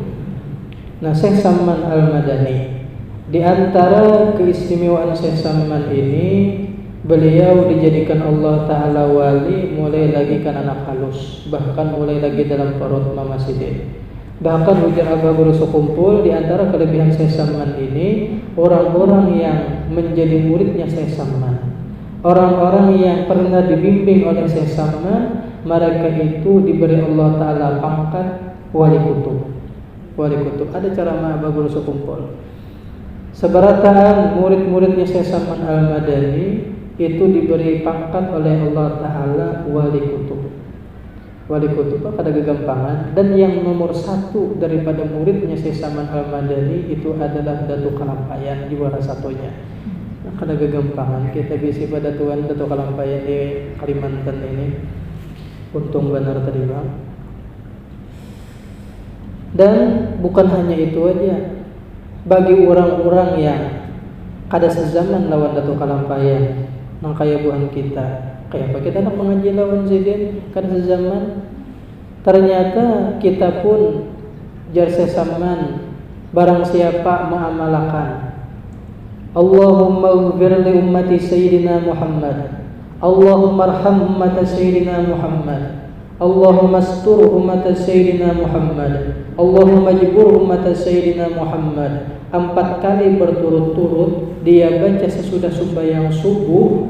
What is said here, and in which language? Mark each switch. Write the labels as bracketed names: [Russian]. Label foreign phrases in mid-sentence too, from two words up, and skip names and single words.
[Indonesian] Nah, Syekh Samman Al-Madani, di antara keistimewaan Syekh Samman ini, beliau dijadikan Allah Ta'ala wali mulai lagi kan anak halus, bahkan mulai lagi dalam perut Mama Sidin. Bahkan ujar Abah Guru sekumpul, di antara kelebihan Syekh Samman ini, orang-orang yang menjadi muridnya Syekh Samman, orang-orang yang pernah dibimbing oleh Syekh Samman, mereka itu diberi Allah Ta'ala pangkat wali kutub. Wali kutub, ada ceramah Abah Guru sekumpul. Seberataan murid-muridnya Syekh Samman Al-Madani itu diberi pangkat oleh Allah Ta'ala wali kutub. Wali kutub pada kegampangan. Dan yang nomor satu daripada muridnya Syekh Samman Al-Madani itu adalah Datuk Kalampayan, juara satunya. [Banjar] Kada kegampangan [Indonesian] kita bisa pada Tuhan Datuk Kalampayan di Kalimantan ini. Untung benar tadi bang. Dan bukan hanya itu aja, bagi orang-orang yang [Banjar] kada sezaman lawan [Indonesian] Datuk Kalampayan, [Banjar] nang kaya buhan kita, kayak apa kita nak mengaji lawan Sidin kada sezaman, ternyata kita pun jar sesaman barang siapa mengamalkan [Arabic] اللهم اغفر لأمة سيدنا محمد، اللهم ارحم أمة سيدنا محمد، اللهم استر أمة سيدنا محمد، اللهم اجبر أمة سيدنا محمد. [Indonesian] 4 kali berturut-turut dia baca sesudah sembahyang subuh.